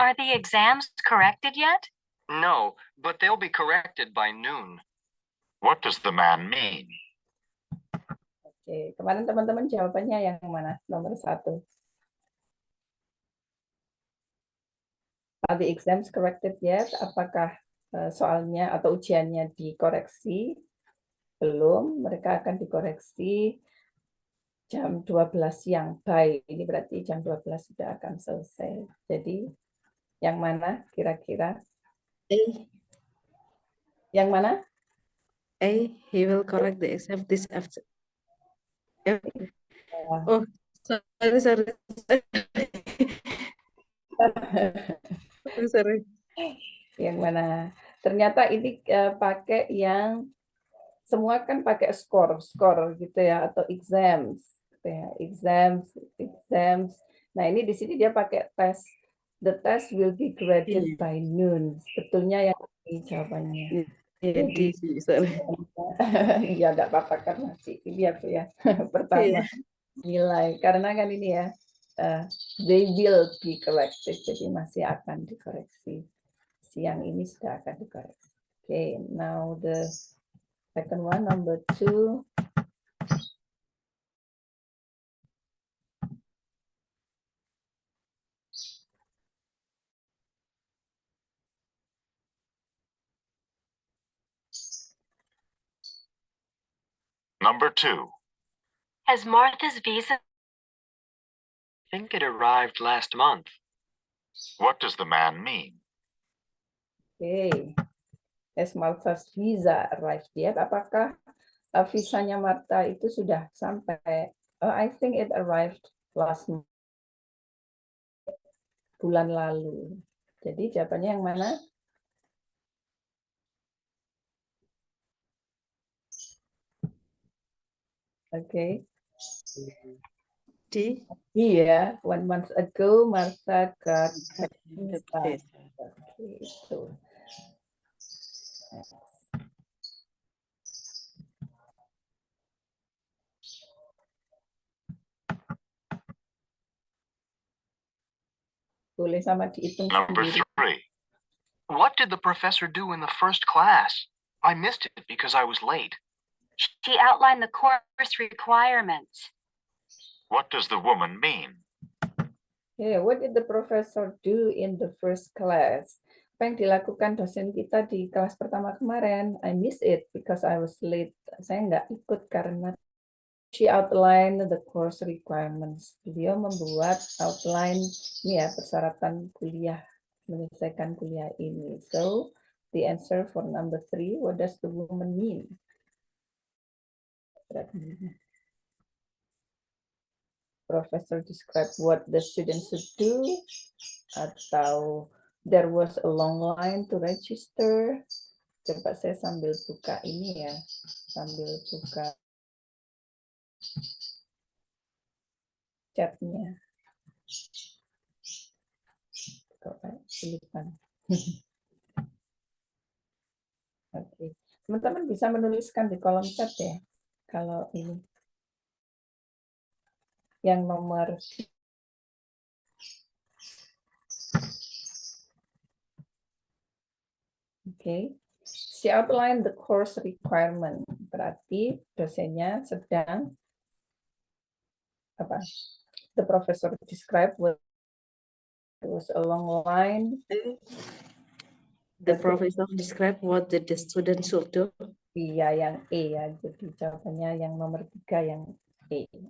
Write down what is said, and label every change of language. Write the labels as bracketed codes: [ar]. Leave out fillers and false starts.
[en] Are the exams corrected yet? No, but they'll be corrected by noon. What does the man mean? [id] Oke, kemarin teman-teman jawabannya yang mana? Nomor 1. [en] Are the exams corrected yet? [id] Apakah soalnya atau ujiannya dikoreksi? Belum, mereka akan dikoreksi jam 12 siang. Baik, ini berarti jam 12 sudah akan selesai. Jadi, yang mana kira-kira? Yang mana? [en] He will correct the exam this after. Oh, sorry. Sorry. [id] Yang mana? Ternyata ini pakai yang semua kan pakai skor gitu ya, atau exams, gitu ya. Exams. Nah ini di sini dia pakai tes. [en] The test will be graded by noon. [id] Sebetulnya yang ini jawabannya. Jadi, ya enggak apa-apa kan masih ini ya pertama nilai karena kan ini ya [en] they will be corrected, [id] jadi masih akan dikoreksi. Siang ini sudah akan dikoreksi. [en] Okay, now the second one, number 2. Number 2. Has Martha's visa? I think it arrived last month. What does the man mean? [id] Oke. [en] Has Martha's visa arrived yet? [id] Apakah visanya Martha itu sudah sampai? [en] I think it arrived last month. [id] Bulan lalu. Jadi jawabannya yang mana? Oke. D. [en] Iya, 1 month ago Martha got The visa. visa. [id] Oke, itu. Boleh sama dihitung [en] Number [id] sendiri. [en] 3. What did the professor do in the first class? I missed it because I was late. She outlined the course requirements. What does the woman mean? Yeah, what did the professor do in the first class? [id] Apa yang dilakukan dosen kita di kelas pertama kemarin? [en] I missed it because I was late. [id] Saya nggak ikut karena [en] she outlined the course requirements. [id] Beliau membuat outline ini ya persyaratan kuliah, menyelesaikan kuliah ini. [en] So the answer for number 3, what does the woman mean? Professor describe what the students should do, atau there was a long line to register. [id] Coba saya sambil buka ini ya, sambil buka chatnya. Coba tulisan. Oke, teman-teman bisa menuliskan di kolom chat ya, kalau ini yang nomor Oke. [en] She outlined the course requirement. [id] Berarti dosennya sedang apa? [en] The professor described what it was a long line. The professor described what the student should do. [id] Iya, yang E ya. Jadi jawabannya yang nomor 3 yang E.